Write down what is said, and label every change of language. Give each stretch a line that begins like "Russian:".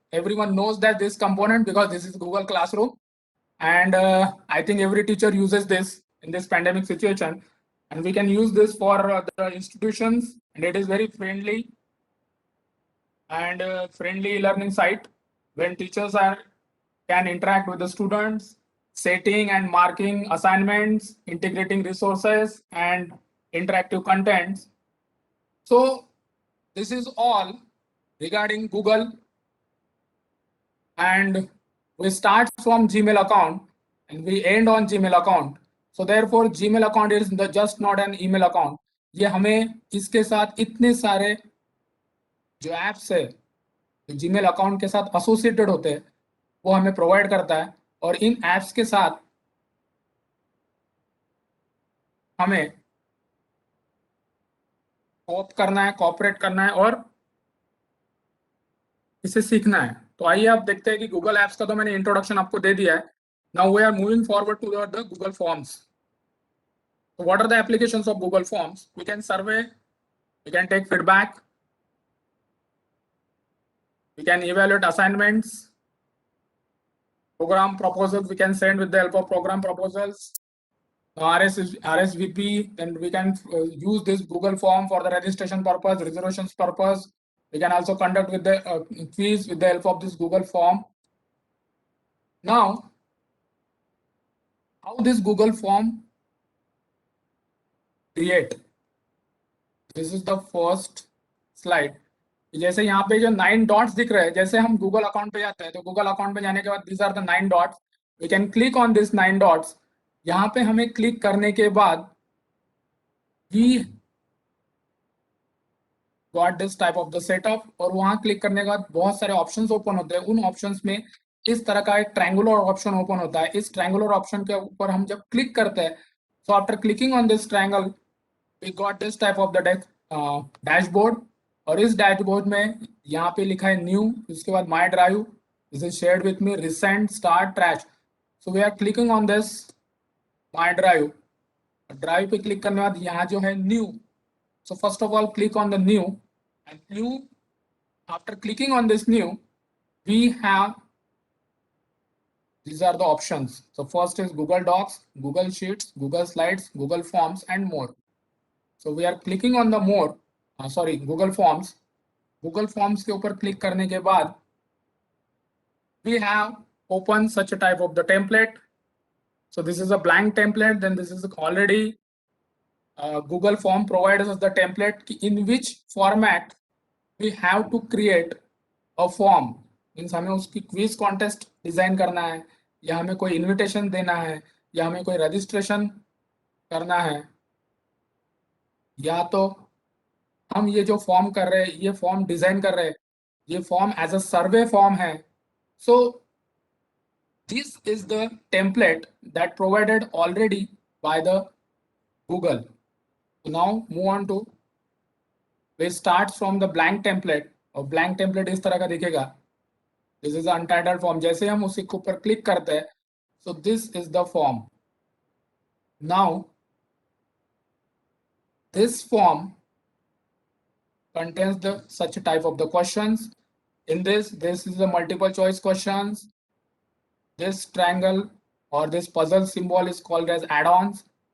English: Everyone knows that this component, because this is Google Classroom, and I think every teacher uses this in this pandemic situation, and we can use this for the institutions, and it is very friendly and friendly learning site when teachers can interact with the students, setting and marking assignments, integrating resources and interactive contents. So this is all regarding Google, and we start from Gmail account and we end on Gmail account. So therefore Gmail account is just not an email account.
Hindi: ये हमें इसके साथ इतने सारे जो apps है जो Gmail account के साथ एसोसिएटेड होते हैं वो हमें प्रोवाइड करता है, और इन एप्स के साथ हमें कोप करना है, कॉपरेट करना है और इसे सीखना है। तो आइए आप देखते हैं कि गूगल एप्स का तो मैंने इंट्रोडक्शन आपको दे दिया है।
English: Now we are moving forward to the Google forms. So what are the applications of Google Forms? We can survey, we can take feedback, we can evaluate assignments, program proposals we can send with the help of program proposals, RSVP, then we can use this Google form for the registration purpose, reservations purpose. We can also conduct with the quiz with the help of this Google form. Now, how this Google form create? This is the first slide.
Hindi: जैसे यहाँ पे जो 9 dots दिख रहे हैं, जैसे हम Google account पे जाते हैं तो गूगल अकाउंट पे जाने के बाद
English: these are the 9
Hindi: dots.
English: We can click on this 9 dots.
Hindi: यहाँ पे हमें क्लिक करने के बाद
English: we got this type of the setup,
Hindi: और वहां क्लिक करने के बाद बहुत सारे ऑप्शंस ओपन होते हैं. उन ऑप्शंस में इस तरह का एक ट्रायंगुलर ऑप्शन ओपन होता है. इस ट्रायंगुलर ऑप्शन के ऊपर हम जब क्लिक करते हैं,
English: so after clicking on this triangle we got this type of the dashboard.
Hindi: और इस डैशबोर्ड में यहाँ पे लिखा है न्यू, इसके बाद my drive,
English: this is shared with me,
Hindi: recent, start, trash.
English: So we are clicking on this my drive.
Hindi: Drive पे क्लिक करने के बाद यहाँ जो है new.
English: So first of all click on the new, and new, after clicking on this new we have these are the options. So first is Google Docs, Google Sheets, Google Slides, Google Forms and more. So we are clicking on the more, Google Forms. Google Forms
Hindi: के ऊपर click करने के बाद
English: we have opened such a type of the template. So this is a blank template. Then this is already Google Form provides us the template in which format we have to create a form.
Hindi: Means हमें उसकी quiz contest design करना है, या हमें कोई invitation देना है, या हमें कोई रजिस्ट्रेशन करना है, या तो हम ये जो फॉर्म कर रहे हैं, ये फॉर्म डिजाइन कर रहे हैं, ये form as a survey form है.
English: So this is the template that provided already by the Google. Now move on to, we start from the blank template,
Hindi: और ब्लैंक टेम्पलेट इस तरह का दिखेगा.
English: This is untitled form.
Hindi: जैसे हम उसी के ऊपर क्लिक करते हैं,
English: So this is the form. Now this form contains the such type of the questions. In this is the multiple choice questions. This triangle or this puzzle symbol is called as add-ons.